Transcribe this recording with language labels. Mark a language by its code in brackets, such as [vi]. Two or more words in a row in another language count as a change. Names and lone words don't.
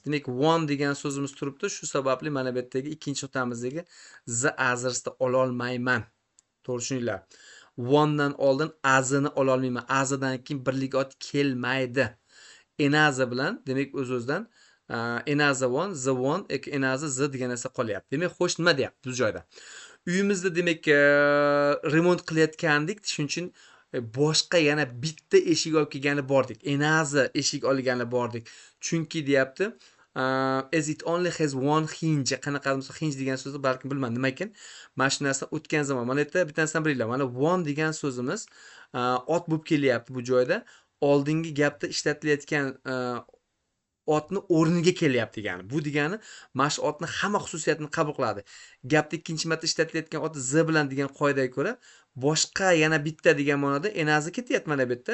[uz] Demak, one degan so'zimiz turibdi. Shu sababli mana bu yerdagi ikkinchi nuqtamizdagi [en] the others'ni [uz] ola olmayman. To'g'ri tushuninglar. One dan oldin azini ola olmayman. Azidan keyin birlik ot kelmaydi. Enaza bilan demak o'z-o'zidan enaza one, [en] the one, [uz] enaza the degan narsa qolyapti. Demak, xo'sh, nima deyapti bu joyda? Uyimizda demak remont qilayotgandik, shuning uchun boshqa yana bitta eshik olib kelgani bordik. Enaza eshik olgani bordik. Chunki deyapti, [en] as it only has one hinge. [uz] Qanaqa bo'lsa hinge degan so'zni balkim bilmadim nima ekan. Mana shu narsa o'tgan zamon. Mana yerda bittanisini bilinglar. Mana one degan so'zimiz ot bo'lib kelyapti bu joyda. Oldingi gapda ishlatilayotgan otni o'rniga kelyapti degani. Bu degani mana shu otni hamma xususiyatini qabul qiladi. Gapda ikkinchi marta ishlatilayotgan ot z bilan degan qoidaga ko'ra boshqa yana bitta degan ma'noda enazi ketyapti mana bu yerda.